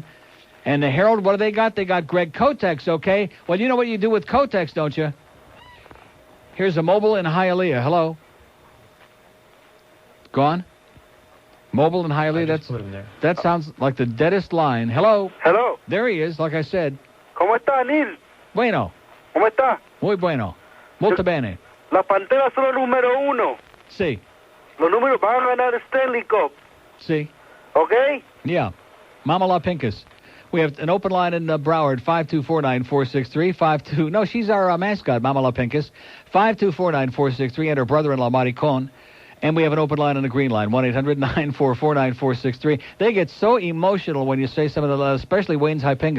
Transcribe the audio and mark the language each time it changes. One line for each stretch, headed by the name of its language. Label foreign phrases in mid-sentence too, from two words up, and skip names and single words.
English: And the Herald, what do they got? They got Greg Cotex, okay? Well, you know what you do with Cotex, don't you? Here's a mobile in Hialeah. Hello? Gone? Mobile in Hialeah, that sounds like the deadest line. Hello? Hello? There he is, like I said.
Spanish: ¿Cómo está, Neil? Bueno. ¿Cómo está? Muy bueno.
Italian: Molto bene.
Spanish: Las Panteras son los número uno. Sí. Los números van a ganar Stanley Cup. Sí.
English: Okay? Yeah. Mama La Pincus. We have an open line in Broward, 5249463. No, she's our mascot, Mama La Pincus. 5249463, and her brother-in-law, Maricon. And we have an open line on the green line, 1-800-944-9463. They get so emotional when you say some of the, especially Wayne's Hypinga.